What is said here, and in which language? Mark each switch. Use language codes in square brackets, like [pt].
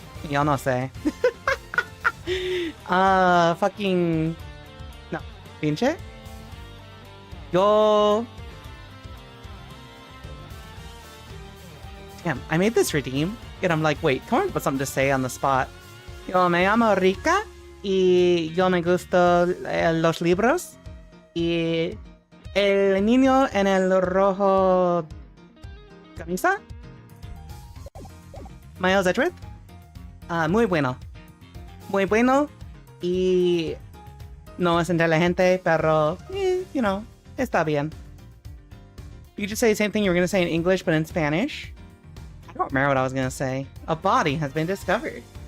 [es] Yo no sé. Fucking... No. Pinche? Yo... [en] Damn, I made this redeem, and I'm like, wait, come on, put something to say on the spot. [es] Yo me llamo Rika, y yo me gusto los libros, y el niño en el rojo camisa. Miles Edgeworth. Muy bueno. Muy bueno, y no es inteligente, pero, [en] you know, [es] está bien. [en] You just say the same thing you were going to say in English, but in Spanish. I don't remember what I was gonna say. A body has been discovered.